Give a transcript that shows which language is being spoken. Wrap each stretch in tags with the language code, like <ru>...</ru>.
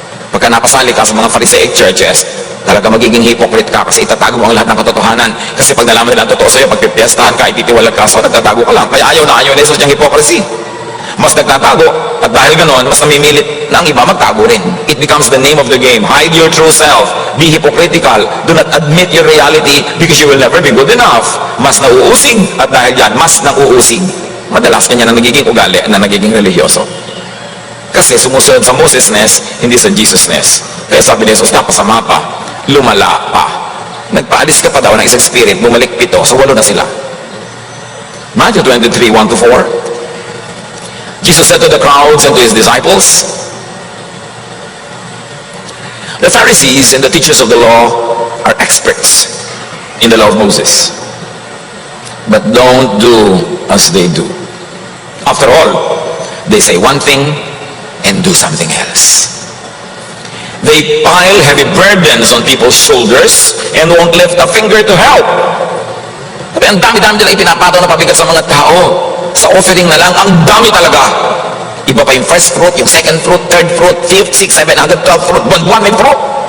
<tl>Pagka napasali ka sa mga Pharisaic churches, talaga magiging hypocrite ka kasi itatago mo ang lahat ng katotohanan. Kasi pag nalaman nila ang totoo sa'yo, pag pipiestahan ka, ititiwalag ka, so nagtatago ka lang. Kaya ayaw na Jesus niyang hypocrisy. Mas nagtatago, at dahil ganoon, mas namimilit na ang iba magtago rin.</tl> <en>It becomes the name of the game. Hide your true self. Be hypocritical. Do not admit your reality because you will never be good enough.</en> <tl>Mas nauusig, at dahil yan, mas nauusig. Madalas kanya na nagiging ugali, na nagiging religyoso. Kasi sumusunod sa Mosesness, hindi sa Jesusness. Kaya sabi ni Jesus, napasama pa, lumala pa. Nagpaalis ka pa daw ng isang spirit, bumalik 7, so 8 na sila. Matthew 23, 1-4.</tl> <en>Jesus said to the crowds and to his disciples, the Pharisees and the teachers of the law are experts in the law of Moses, but don't do as they do. After all, they say one thing and do something else. They pile heavy burdens on people's shoulders and won't lift a finger to help.</en> <tl>Sabi, ang dami-dami nila ipinapataw na pabigat sa mga tao. Sa offering na lang, ang dami talaga. Iba pa yung first fruit, yung second fruit, third fruit, fifth, sixth, seven, hanggang 12 fruit, buwan may fruit.</tl>